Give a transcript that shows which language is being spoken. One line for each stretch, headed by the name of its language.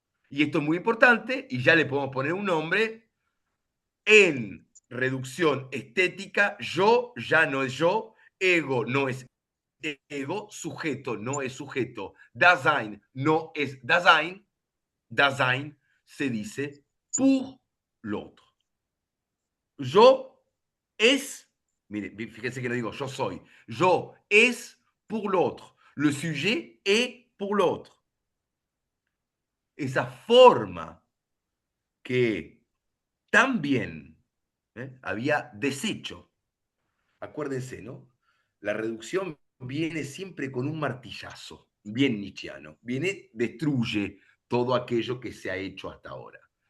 Spanish: Y esto es muy importante, y ya le podemos poner un nombre, en reducción estética, yo ya no es yo, ego no es ego, sujeto no es sujeto, Dasein no es Dasein, Dasein se dice
French: pour l'autre.
Spanish: Yo es, mire, fíjense que no digo yo soy, yo es
French: pour l'autre, le sujet est pour l'autre.
Spanish: Esa forma que también había deshecho. Acuérdense, ¿no? La reducción viene siempre con un martillazo, bien nietzscheano. Viene, destruye todo aquello que se ha hecho hasta ahora.